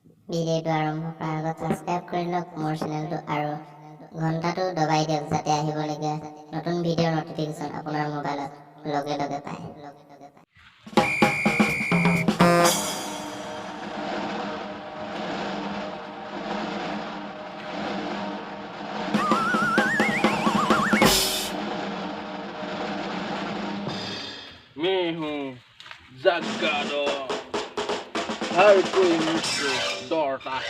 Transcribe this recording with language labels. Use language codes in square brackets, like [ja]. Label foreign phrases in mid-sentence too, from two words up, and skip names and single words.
[as] ভিডিঅ'টো আৰম্ভ কৰাৰ আগত ছাবস্ক্ৰাইব কৰি লওক মোৰ চেনেলটো আৰু ঘণ্টাটো দবাই দিয়ক যাতে আহিবলগীয়া নতুন ভিডিঅ'ৰ নটিফিকেশ্যন আপোনাৰ মোবাইলত লগে লগে পায়। [hi] मैं हूँ जग्गादो, हर कोई मुझसे डरता है।